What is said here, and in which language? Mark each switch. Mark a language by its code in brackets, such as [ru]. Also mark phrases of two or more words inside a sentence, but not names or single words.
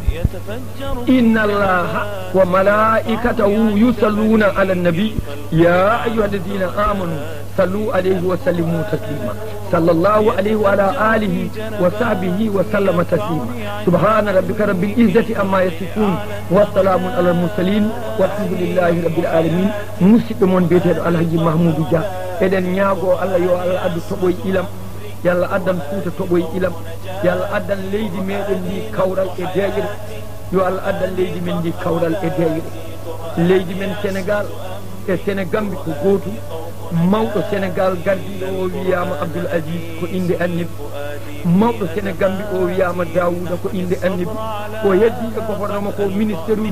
[ar] إن الله وملائكته يصلون على النبي يا أيها الذين آمنوا صلوا عليه وسلموا تسليما صلى الله عليه وعلى آله وصحبه وسلم تسليما سبحان ربك رب العزة أما يصفون والسلام على المرسلين والحمد لله رب العالمين مسلمون بيته الحاج محمود [ff] Dia eɗen ñaago Allah yo Allah addu toɓoye ilam yalla addan Fuuta toɓoye ilam yalla addan leydi meɗen ndi kawral e deƴƴere yo Allah addan leydi men ndi kawral e deƴƴere leydi men Sénégal e Sénégambi ko gootum mawɗo Sénégal gardiɗo o wiyama Abdoul Aziz ko inde annabi mawɗo Sénégambi o wiyama Daouda ko inde annabi o heddi e gofordoma ko ministére uji